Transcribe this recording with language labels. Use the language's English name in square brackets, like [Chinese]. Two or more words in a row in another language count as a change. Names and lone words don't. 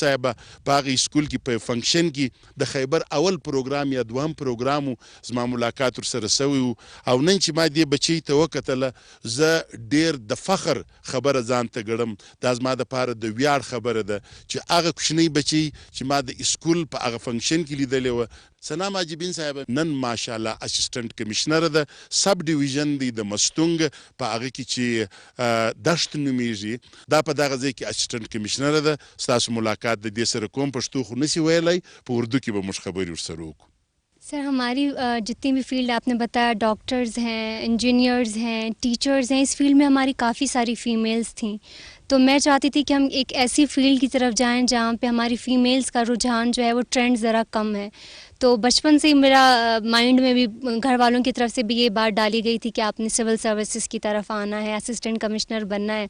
[Pashto] صاحبه په هغې سکول کې په فنکشن کې د خیبر اول پروګرام یا دوهم پروګرام زما ملاقات ورسره سوی و او نن چې ما دې بچی ته وکتله زه ډېر د فخر خبره ځان ته ګڼم دا زما دپاره د ویاړ خبره ده چې هغه کوچنی بچی چې ما د اسکول په هغه فنکشن کې لیدلی وه سنا ماجبین صاحب نن ماشاءالله [English] assistant commissioner [Pashto] ده [English] sub division [Pashto] دی د مستونګ په هغه کې چې دشت نومیږي دا په دغه ځای کې [English] assistant commissioner [Pashto] ده ستاسو ملاقات د دې سره کوم پښتو خو نسی ویلی په اردو کې به موږ خبرې ورسره وکړو. [Urdu] سر ہماری جتنی بھی فیلڈ آپ نے بتایا ڈاکٹرز ہیں انجینئرز ہیں ٹیچرز ہیں اس فیلڈ میں ہماری کافی ساری فیمیلز تھیں تو میں چاہتی تھی کہ ہم ایک ایسی فیلڈ کی طرف جائیں جہاں پہ ہماری فیمیلز کا رجحان جو ہے وہ ٹرینڈ ذرا کم ہے. تو بچپن سے ہی میرا مائنڈ میں بھی گھر والوں کی طرف سے بھی یہ بات ڈالی گئی تھی کہ آپ نے [English] civil services [Urdu] کی طرف آنا ہے [English] assistant commissioner [Urdu] بننا ہے.